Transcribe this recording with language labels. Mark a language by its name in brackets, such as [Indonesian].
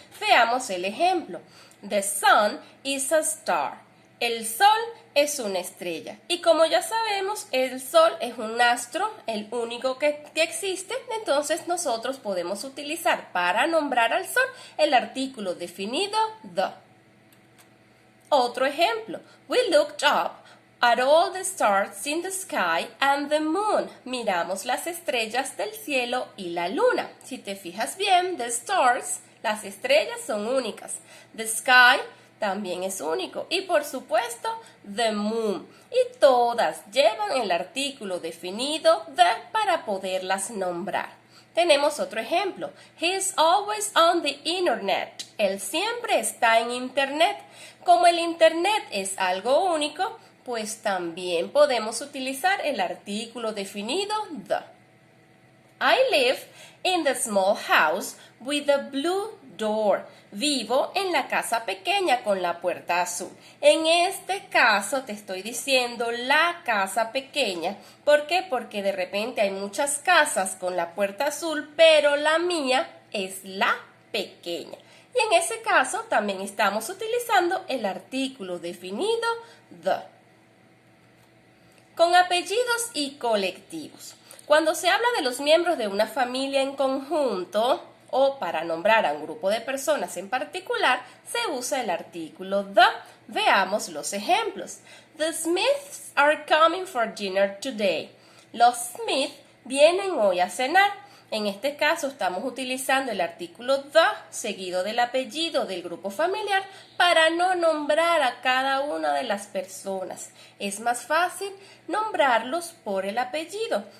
[Spanish] Veamos el ejemplo. [English] The sun is a star. [Spanish] El sol es una estrella. Y como ya sabemos, el sol es un astro, el único que existe, entonces nosotros podemos utilizar para nombrar al sol el artículo definido the. Otro ejemplo. [English] We looked up at all the stars in the sky and the moon. [Spanish] Miramos las estrellas del cielo y la luna. Si te fijas bien, the stars, las estrellas son únicas. The sky también es único. Y por supuesto, the moon. Y todas llevan el artículo definido the para poderlas nombrar. Tenemos otro ejemplo. [English] He is always on the internet. [Spanish] Él siempre está en internet. Como el internet es algo único, pues también podemos utilizar el artículo definido the. [English] I live in the small house with a blue door. [Spanish] Vivo en la casa pequeña con la puerta azul. En este caso te estoy diciendo la casa pequeña. ¿Por qué? Porque de repente hay muchas casas con la puerta azul, pero la mía es la pequeña. Y en ese caso también estamos utilizando el artículo definido the. Con apellidos y colectivos. Cuando se habla de los miembros de una familia en conjunto o para nombrar a un grupo de personas en particular, se usa el artículo the. Veamos los ejemplos. [English] The Smiths are coming for dinner today. [Spanish] Los Smith vienen hoy a cenar. En este caso estamos utilizando el artículo the seguido del apellido del grupo familiar para no nombrar a cada una de las personas. Es más fácil nombrarlos por el apellido.